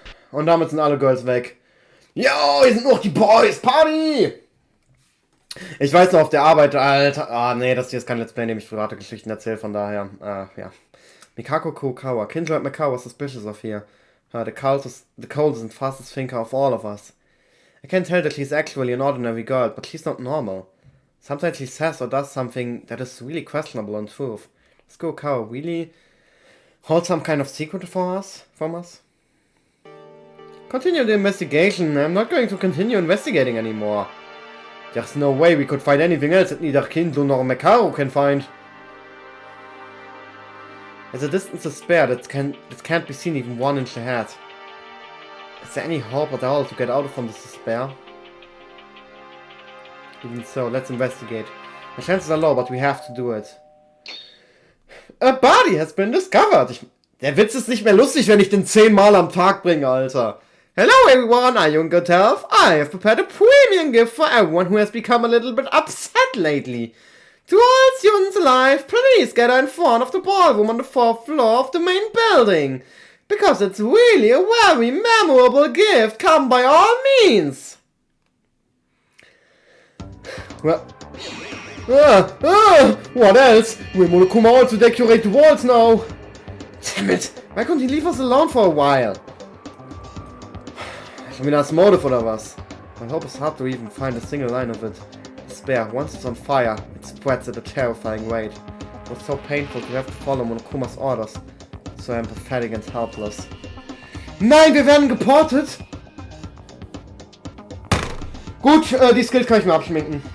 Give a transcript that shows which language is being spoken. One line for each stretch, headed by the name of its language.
German: Und damit sind alle Girls weg. Yo, hier sind noch die Boys. Party! Ich weiß noch auf der Arbeit, Alter. Ah, nee, das hier ist kein Let's Play, in dem ich private Geschichten erzähle, von daher. Ja. Mikako Kurokawa.
English: Kindred Mikao was suspicious of here. The coldest and fastest thinker of all of us. I can tell that she's actually an ordinary girl, but she's not normal. Sometimes she says or does something that is really questionable in truth. Does Kurokawa really hold some kind of secret from us? Continue the investigation. I'm not going to continue investigating anymore. There's no way we could find anything else that neither Kindle nor Mikao can find. As a distance is spared, it can't be seen even 1 inch ahead. Is there any hope at all to get out from this despair? Even so, let's investigate. The chances are low, but we have to do it. A body has been discovered!
German: Der Witz ist nicht mehr lustig, wenn ich den 10-mal am Tag bringe, Alter.
English: Hello everyone, are you in good health? I have prepared a premium gift for everyone who has become a little bit upset lately. To all students alive, please gather in front of the ballroom on the 4th floor of the main building. Because it's really a very memorable gift, come by all means. Well, what else? Will Monokuma also decorate the walls now? Damn it, why couldn't he leave us alone for a while?
German: Schon wieder das Motive oder was?
English: I hope it's hard to even find a single line of it. Despair, once it's on fire, it spreads at a terrifying rate. It was so painful to have to follow Monokumas orders. So empathetic and helpless.
German: Nein, wir werden geportet! Gut, die Skills kann ich mir abschminken.